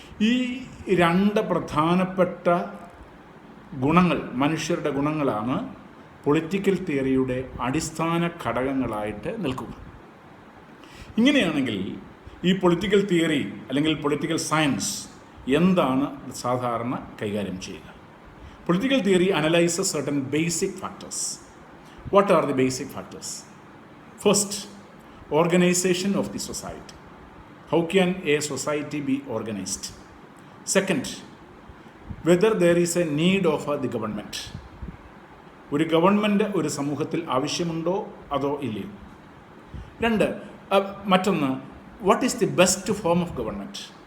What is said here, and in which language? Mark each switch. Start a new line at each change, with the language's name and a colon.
Malayalam: ഈ രണ്ട് പ്രധാനപ്പെട്ട ഗുണങ്ങൾ, മനുഷ്യരുടെ ഗുണങ്ങളാണ് പൊളിറ്റിക്കൽ തിയറിയുടെ അടിസ്ഥാന ഘടകങ്ങളായിട്ട് നിൽക്കുക. ഇങ്ങനെയാണെങ്കിൽ ഈ പൊളിറ്റിക്കൽ തിയറി അല്ലെങ്കിൽ പൊളിറ്റിക്കൽ സയൻസ് എന്താണ് സാധാരണ കൈകാര്യം ചെയ്യുക?
English: Political theory analyses certain basic factors. What are the basic factors? First, organization of the society. How can a society be organized? Second, whether there is a need of the government.
Malayalam: ഒരു government ഒരു സമൂഹത്തിൽ ആവശ്യമുണ്ടോ അതോ ഇല്ലയോ? രണ്ട്, മറ്റൊന്ന്,
English: What is the best form of government?